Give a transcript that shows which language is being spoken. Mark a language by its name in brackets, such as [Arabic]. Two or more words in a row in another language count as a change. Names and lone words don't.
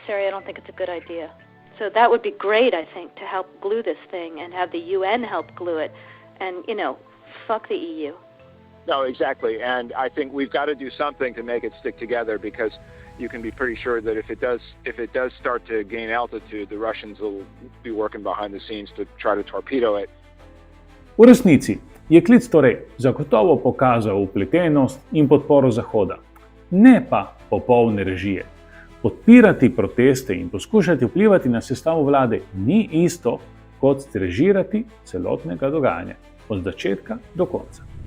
[English] I don't think it's a good idea. So that would be great, I think, to help glue this thing and have the UN help glue it. And, fuck the EU. No, exactly. And I think we've got to do something to make it stick together, because you can be pretty sure that if it does start to gain altitude, the Russians will be working behind the scenes to try to torpedo it. [Slovenian] V resnici je klic torej zagotovo pokazal vpletenost in podporo Zahoda, ne pa popolne režije. Podpirati proteste in poskušati vplivati na sestavo vlade ni isto kot režirati celotnega dogajanja, od začetka do konca.